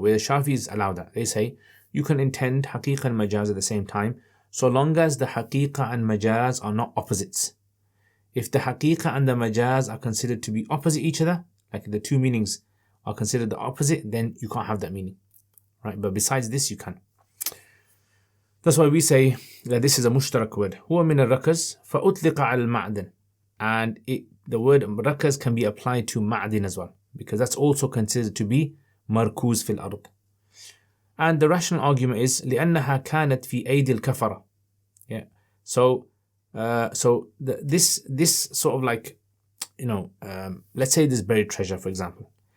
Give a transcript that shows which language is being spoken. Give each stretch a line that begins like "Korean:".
English: Where the Shafis allow that. They say you can intend haqiqa and majaz at the same time, so long as the haqiqa and majaz are not opposites. If the haqiqa and the majaz are considered to be opposite each other, like the two meanings are considered the opposite, then you can't have that meaning. Right? But besides this, you can. That's why we say that this is a mushtarak word.
Arabic: هو من الركز فأطلق على المعدن.
English: And the word rakaz can be applied to ma'din as well, because that's also considered to be markuz fil ard. And the rational argument is
Arabic: لأنها كانت في أيدي الكفرة.
English: Yeah. So this sort of like, let's say this buried treasure, for example.